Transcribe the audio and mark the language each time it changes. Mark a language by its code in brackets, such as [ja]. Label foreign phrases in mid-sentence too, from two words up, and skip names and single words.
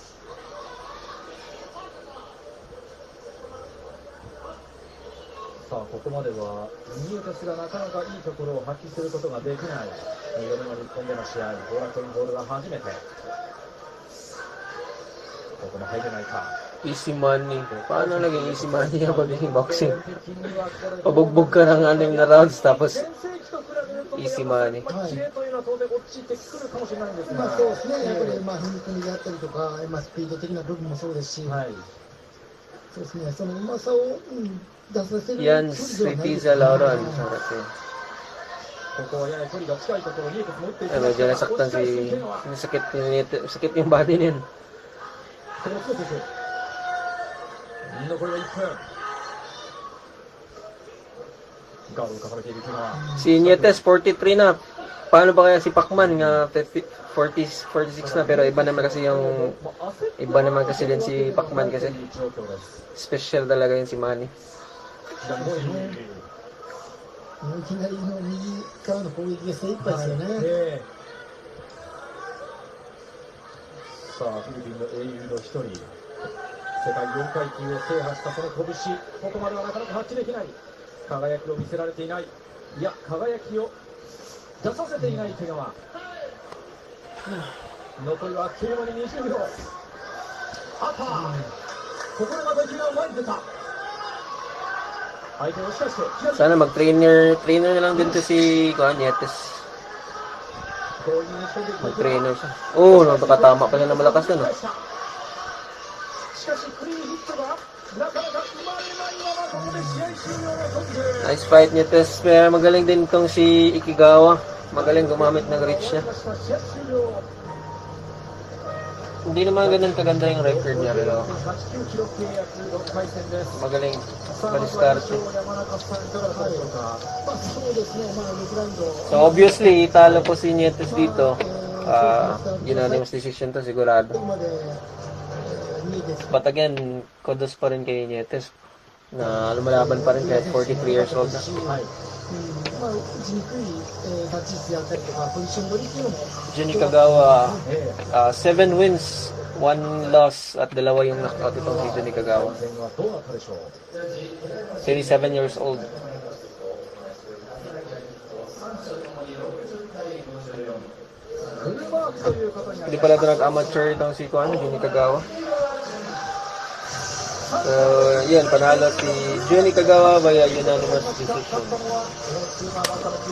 [ja] さあここまではニエテスがなかなかいいところを発揮することができない2度目の日本での試合。ボーラトインボールは初めて。ここも入れないか。 [en] Easy money. [tl] Paano naging [en] easy money [tl] ang pagiging boxing? Pabugbog ka ng 6 na rounds tapos [en] easy money. [ja] まあそうですね、やっぱり踏み込みであったりとか、スピード的な部分もそうですし、そうですね、そのうまさを出させる。 [tl] Yan, si Pizza Lauron. Sarap yun. [ja] ここはやや距離が近いところにニエテス持っていきま [tl] Medyo nasaktan sakit yung body niyan. [ja] 残りは1分。ガードを重ねている池川。 [tl] Si Nietes 43 na. Paano ba kaya si Pacman nga 46 na pero iba naman kasi din si Pacman kasi special talaga yun si Manny. [ja] いきなりの右からの攻撃が精一杯ですよね。さあフィリピンの英雄の一人。世界4階級を制覇したその拳、ここまではなかなか発揮できない。輝きを見せられていない。いや、輝きを出させていない毛皮。残りはあっという間に20秒。あった、ここでまた気が前に出た。相手を押し返して、 [tl] Sana mag-trainer na lang din to si Nietes. [ja] 強引に仕掛けていく。 [tl] Mag-trainer siya. Oh, napakatama pa niya na malakas yun. [ja] しかしクリーンヒットがなかなか生まれないままここで試合終了のトップ。 [en] Nice fight Nietes. [tl] Pero magaling din tong si Ikigawa. Magaling gumamit ng reach niya. [ja] 試合終了。 [tl] Hindi naman ganun kaganda yung record niya, pero [ja] 89 キロ契約6回戦です。 [tl] magaling [ja] さあまずは優 [tl] madiskarte. [ja] 勝山中さんいかがだったでしょうか。そうですね、6ラウンド。 [en] So obviously, [tl] talo po si Nietes dito. [en] Unanimous decision [tl] to, sigurado. [ja] ここまで2位です。 [en] But again, kudos [tl] pa rin kay Nietes na lumalaban pa rin kahit [en] 43 years old [tl] na. [ja] はい。まあ、打ちにくい立ち位置であったりとか、ポジション取りっていうのも、 [tl] Jun Kagawa, え [en] 7 wins, 1 loss [tl] at dalawa yung knockout itong si Jun え Kagawa. [ja] 前はどうなったでしょう。 [en] 27 years old. [ja] フルマークということになり [tl] Hindi [ja] ました。 [tl] pala ito nag-amateur itong si Jun Kagawa. So, yun, panalo si Jun Kagawa [en] via unanimous decision. [ja] 勝ったのは、このスーパーバンタム級